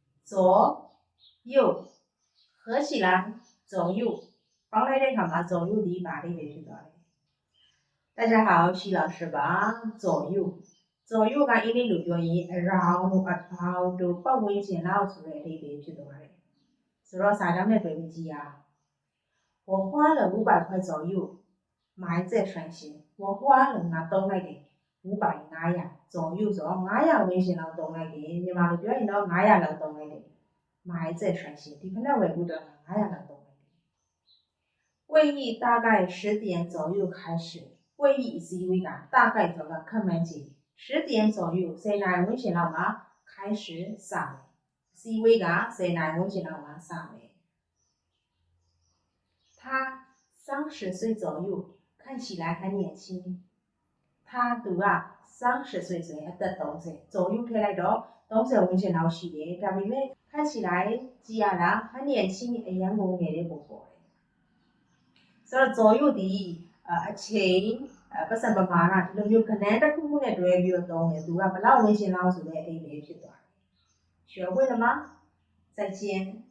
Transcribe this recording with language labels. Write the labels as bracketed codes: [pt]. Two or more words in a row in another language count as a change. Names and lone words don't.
[zh] 左右合起来左右 [my] ပေါင်းလိုက်တဲ့အခါမှာ左右ဒီပါလေးပဲဖြစ်သွားတယ် [zh] 大家好 [my] ရှိ老师ပါ [zh] 左右左右 [my] ကအင်္ဂလိပ်လိုပြောရင် around တို့ about တို့ပတ်ဝန်းကျင်လောက်ဆိုတဲ့အဓိပ္ပာယ်ဖြစ်သွားတယ်ဆိုတော့စာကြောင်းနဲ့တွဲပြီးကြည့်ရအောင် [zh] 我花了500块左右买这双鞋我花了 [my] ငါသုံးလိုက်တယ်500 左右ဆိုတော့900ဝန်းကျင်လောက်သုံးလိုက်တယ်မြန်မာလိုပြောရင်တော့900လောက်သုံးလိုက်တယ် [zh] 买这双鞋 [my] ဒီဖက်နဲ့ဝယ်ဖို့တော့900လောက်သုံးလိုက်တယ် [zh] 会议大概10点左右开始会议 [my] အစည်းအဝေးက大概ဆိုတာခန့်မှန်းခြေ [zh] 10 点左右 [my] 10 နာရီဝန်းကျင်လောက်မှာ开始စမယ်အစည်းအဝေးက10နာရီဝန်းကျင်လောက်မှာစမယ် [zh] 他30岁左右看起来很年轻他 [my] သူက30岁ဆိုရင်အသက်30 左右ထည့်လိုက်တော့30ဝန်းကျင်လောက်ရှိတယ်ဒါပေမဲ့看起来ကြည့်ရတာ [zh] 很年轻 [my] အရန်ကိုငယ်တဲ့ပုံပေါ်တယ်ဆိုတော့左右ဒီအချိန်ပတ်စံပမာဏဒီလိုမျိုးခဏတစ်ခုခုနဲ့တွဲပြီးတော့သုံးတယ်သူကဘလောက်ဝန်းကျင်လောက်ဆိုတဲ့အဓိပ္ပာယ်ဖြစ်သွားတယ် [zh] 学会了吗再见